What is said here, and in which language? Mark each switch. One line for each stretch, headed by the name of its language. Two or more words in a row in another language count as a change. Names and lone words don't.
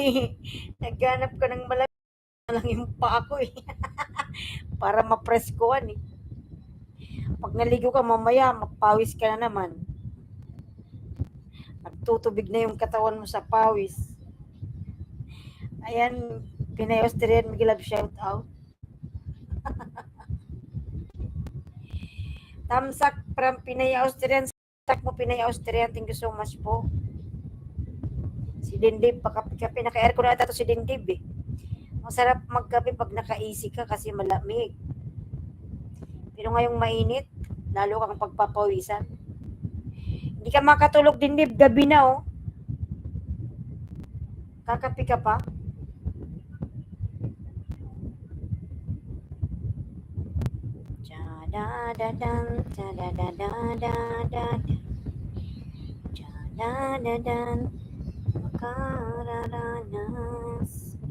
Filipino: Naghanap ka ng malamig na lang yung paa ko eh. Para mapreskuhan eh. Pag naligo ka mamaya, mapawis ka na naman. Nagtutubig na yung katawan mo sa pawis. Ayan, Pinay Austrian, mag-
English: love shout out.
Filipino: Tamsak from Pinay Austrian. Tak mo Pinay Austrian,
English: thank you so much
Filipino: po. Si Dindib, pakapi-kapi, naka-aircon na ata to si Dindib eh. Masarap magkape pag naka-easy ka kasi malamig. Pero ngayong mainit, lalo kang pagpapawisan. Hindi ka makatulog Dindib, gabi na oh. Kakapi ka pa. Da-da-dan, da-da-da-da-da-da. Da-da-dan, makararanas.